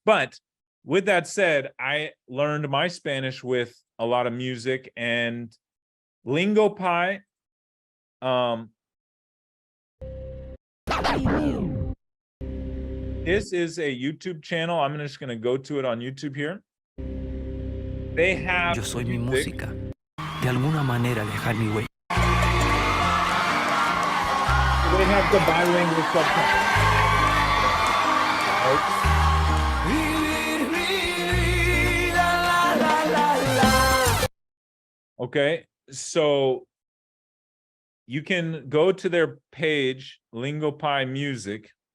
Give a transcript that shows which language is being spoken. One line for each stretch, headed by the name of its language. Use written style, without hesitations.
English: But with that said, I learned my Spanish with a lot of music, and LingoPie, this is a YouTube channel. I'm just going to go to it on YouTube here. They have
Spanish: Yo soy mi música. De alguna manera dejar mi huella.
English: They have the bilingual subtitles. Okay, so you can go to their page, LingoPie Music.